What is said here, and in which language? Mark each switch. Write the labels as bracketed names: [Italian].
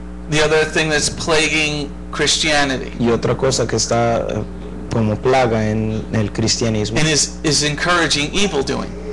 [English] The other thing that's plaguing Christianity [Spanish] Y otra cosa que está como plaga en el cristianismo [English] and is encouraging evil doing.